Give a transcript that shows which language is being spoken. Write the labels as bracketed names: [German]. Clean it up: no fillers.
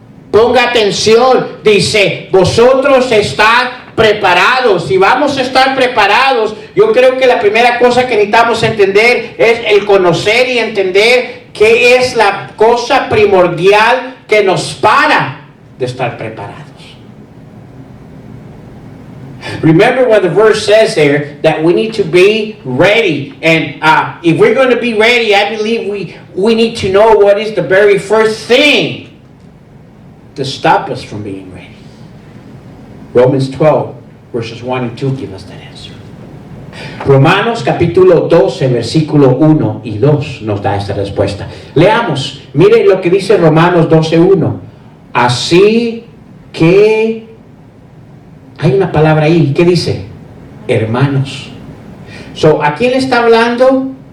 [Spanish] Ponga atención, dice, vosotros están preparados. Si vamos a estar preparados, yo creo que la primera cosa que necesitamos entender es el conocer y entender qué es la cosa primordial que nos para de estar preparados. [English] Remember what the verse says there, that we need to be ready. And if we're going to be ready, I believe we need to know what is the very first thing to stop us from being ready. Romans 12, verses 1 and 2 give us that answer. [Spanish] Romanos capítulo 12, versículo 1 y 2 nos da esta respuesta. Leamos, mire lo que dice Romanos 12, 1. Así que Hay una palabra ahí, ¿qué dice? Hermanos. So, ¿a quién le está hablando?